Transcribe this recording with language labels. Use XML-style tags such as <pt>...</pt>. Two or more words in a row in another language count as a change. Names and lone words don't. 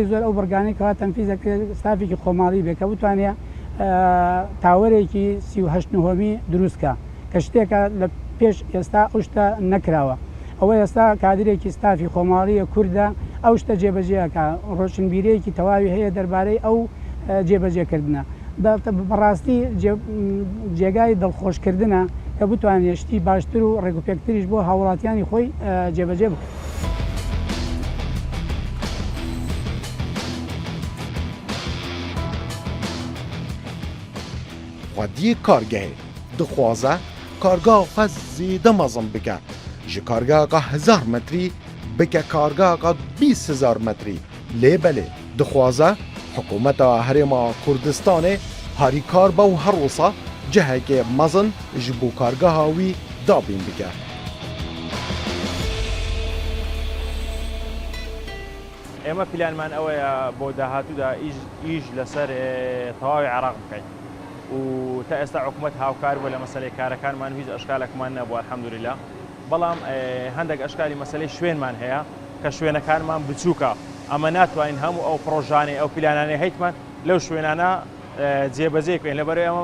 <ckb>زۆر ئەو بەرگانەی کەوا تەنفیزەکە ستافێکی خۆماڵی بێ کە بتوانێت تاوەرێکی 38 دروستکە کە شتێکە لە پێش ئێستا ئەو شتە نەکراوە ئەوە ئێستا کادرێکی ستافی خۆماڵیە کووردە ئەو شتە جێبەجێەکە ڕۆشنبیرەیەکی تەواوی هەیە دەربارەی ئەو جێبەجێکردنە بەڕاستی جێگای دڵخۆشکردنە کە بتوانێت شتی باشتر و ڕێگوپێکتریش بۆ هاوڵاتیانی خۆی جێبەجێ بکە.</ckb> <ku>xwediyê kargehê dixwaze kargeha xwe zêde mezin bike ji kargeheka 1000 metrî bike kargeheka 20000 metrî lê belê dixwaze hikûmeta Herêma Kurdistanê harîkar be û her wisa cihekê mezin ji bo kargeha wî dabîn bike.</ku> <ckb>ئێمە پلانمان ئەوەیە بۆ داهاتوودا ئیش لەسەر تەواوی عێراق بکەین و تا ئێستا حکوومەت هاوکار بووە لە مەسەلەی کارەکانمان هیچ ئەشکالێکمان نەبووە الحەمدوللیلا بەڵام هەندێک ئەشکالی مەسەلەی شوێنمان هەیە کە شوێنەکانمان بچووکە ئەمە ناتوانین هەموو ئەو پرۆژانەی ئەو پلانانەی هەیتمان لەو شوێنانە جێبەجێ بکەین لەبەر ئەمە</ckb>